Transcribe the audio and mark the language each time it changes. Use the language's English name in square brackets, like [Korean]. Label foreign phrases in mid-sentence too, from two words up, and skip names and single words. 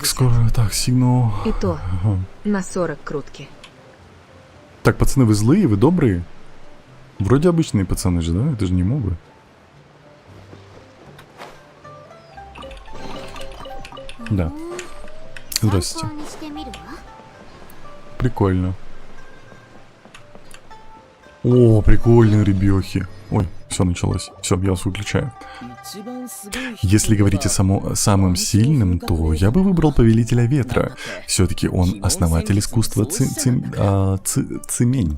[Russian] скоро. Так, Сигну. И то, Ага. на 40 крутки. Так, пацаны, вы злые, вы добрые? Вроде обычные пацаны же, да? Это же не мобы. Да. Здравствуйте. [Japanese] 参考にしてみるわ。 [Russian] Прикольно. О, прикольные ребехи. Ой, все началось. Все, я вас выключаю. Если говорить о самым сильным, то я бы выбрал Повелителя Ветра. Все-таки он основатель искусства цимень.